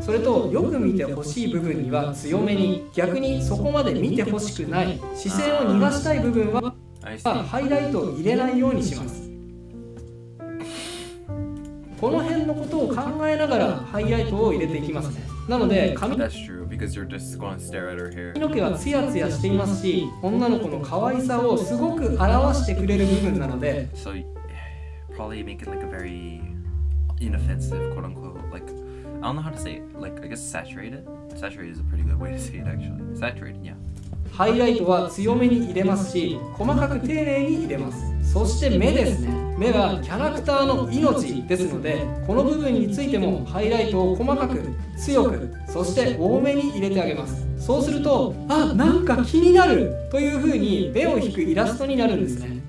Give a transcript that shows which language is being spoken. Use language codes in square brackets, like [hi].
[ja] それとよく見てほしい部分には強めに、逆にそこまで見てほしくない視線を逃がしたい部分は [en] I see. [ja] ハイライトを入れないようにします。この辺のことを考えながらハイライトを入れていきますね。なので髪 [en] That's true because you're just going to stare at her hair. [ja] の毛はツヤツヤしていますし、女の子の可愛さをすごく表してくれる部分なので、 [en] So probably make it like a very inoffensive, quote unquote. Like I don't know how to say it. Like I guess saturated. Saturated is a pretty good way to say it actually. Saturated, yeah. [ja] ハイライトは強めに入れますし、細かく丁寧に入れます。そして目ですね。目はキャラクターの命ですので、この部分についてもハイライトを細かく強く、そして多めに入れてあげます。そうすると、なんか気になるという風に目を引くイラストになるんですね。